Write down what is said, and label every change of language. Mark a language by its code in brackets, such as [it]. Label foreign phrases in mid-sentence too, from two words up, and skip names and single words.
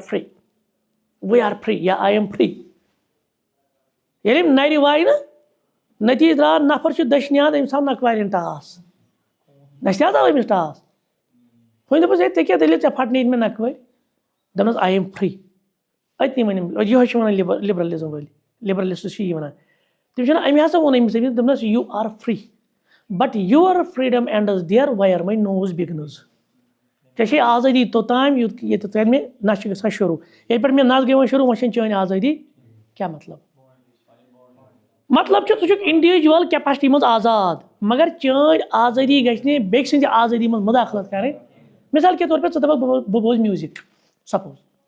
[en] we are free [ks] یا [en] I am free [ks] ییٚلہِ أمۍ نرِ وایہِ نا نتیٖجہٕ درٛاو نفر چھُ دٔچھنہِ ہَتھ أمِس آو نکھوارٮ۪ن ٹاس نَستہِ حظ آو أمِس ٹاس وۄنۍ دوٚپُس ہے ژےٚ کیٛاہ دٔلیٖل ژےٚ پھٹنٲیِتھ مےٚ نکھوٲرۍ دوٚپنَس [en] I am free [ks] أتنی ؤنۍ أمۍ یِہوے چھِ وَنان لِبرلِزم وٲلۍ لِبرلِسٹٕس چھِ یی وَنان تِم چھِ وَنان أمۍ ہسا ووٚن أمِس دوٚپنَس [en] you are free but your freedom ends there where my nose begins [ks] ژےٚ چھے آزٲدی توٚتام ییٚتٮ۪تھ کرِ مےٚ نَس چھِ گژھان شروٗع ییٚتہِ پٮ۪ٹھ مےٚ نَس گٔے وۄنۍ شروٗع وۄنۍ چھَنہٕ چٲنۍ آزٲدی کیٛاہ مطلب چھُ ژٕ چھُکھ [en] individual capacity [ks] منٛز آزاد مگر چٲنۍ آزٲدی گژھِ نہٕ بیٚکہِ سٕنٛزِ آزٲدی منٛز مُداخلت کرٕنۍ [ur] مثال کے طور پے [ks] ژٕ دَپکھ بہٕ بوزٕ [en] music suppose